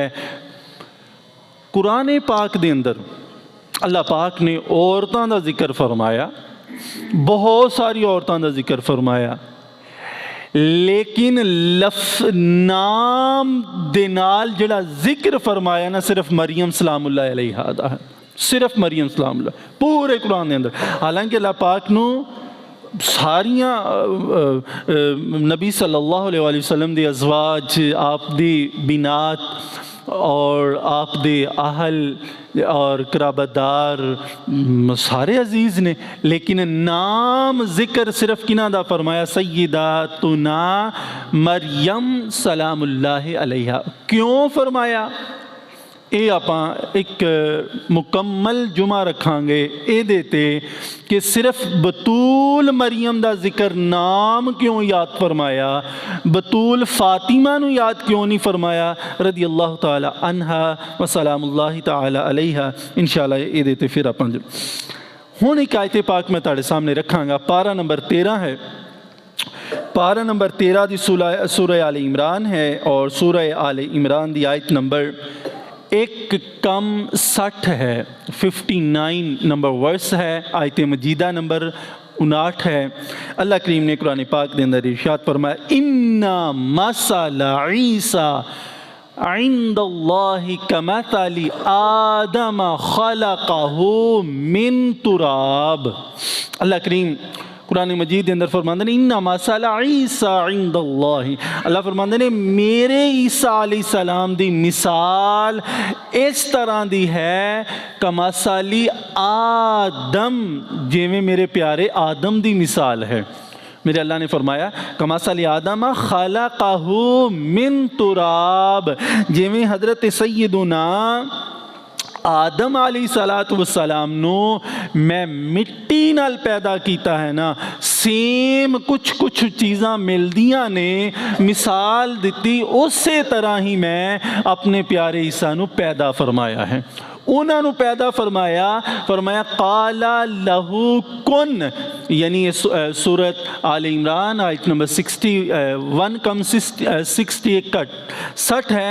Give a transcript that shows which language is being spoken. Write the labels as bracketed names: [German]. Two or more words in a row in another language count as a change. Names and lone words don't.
[Punjabi] قرآن پاک دے اندر اللہ پاک نے عورتاں دا ذکر فرمایا، بہت ساری عورتاں دا ذکر فرمایا، لیکن ناں دے نال جیہڑا ذکر فرمایا نہ صرف مریم [Arabic] سلام الله عليها [Punjabi] دا ہے، صرف مریم سلام اللہ پورے قرآن کے اندر. حالانکہ اللہ پاک نوں ساریاں نبی [Arabic] صلى الله عليه وسلم [Punjabi] دی ازواج، آپ دی بنات اور آپ دے اہل اور قرابت دار سارے عزیز نے، لیکن ناں ذکر صرف کنہاں دا فرمایا? [Arabic] سيدتنا مريم سلام الله عليها. [Punjabi] کیوں فرمایا؟ یہ آپاں اک مکمل جمعہ رکھاں گے ایہدے تے کہ صرف بتول مریم دا ذکر ناں کیوں یاد فرمایا، بتول فاطمہ نوں یاد کیوں نہیں فرمایا [Arabic] رضي الله تعالى عنها وسلام الله تعالى عليها. [Punjabi] ان شاء اللہ ایہدے تے فیر آپاں ہن اک آیت پاک میں تہاڈے سامنے رکھاں گا. پارہ نمبر 13 ہے، پارہ نمبر 13 دی سورہ آلِ عمران ہے اور سورہ آلِ عمران دی آیت نمبر 1:60 ہے، 59 نمبر ورس ہے. آیت مجیدہ نمبر 59 ہے۔ اللہ کریم نے قرآن پاک کے اندر ارشاد فرمایا, [Arabic] إن مثل عيسى عند الله كمثل آدم خلقه من تراب. [Punjabi] اللہ کریم قرآن مجید کے اندر فرماتے ہیں, [Arabic] إن مثل عيسى عند الله, [Punjabi] اللہ فرماتے ہیں میرے عیسیٰ [Arabic] عليه السلام [Punjabi] دی مثال اس طرح دی ہے [Arabic] كمثل آدم, [Punjabi] جیویں میرے پیارے آدم دی مثال ہے. میرے اللہ نے فرمایا [Arabic] كمثل آدم خلقه من تراب, [Punjabi] جیویں حضرت سیدنا آدم [Arabic] عليه الصلاة والسلام [Punjabi] نوں میں مٹی نال پیدا کیا ہے نا، سیم کجھ کجھ چیزاں ملدیاں نے، مثال دتی اس طرح ہی میں اپنے پیارے عیسیٰ نوں پیدا فرمایا ہے. انہاں نے پیدا فرمایا، فرمایا [Arabic] قال له كن, [Punjabi] یعنی سورت آلِ عمران آیت نمبر 61 ہے.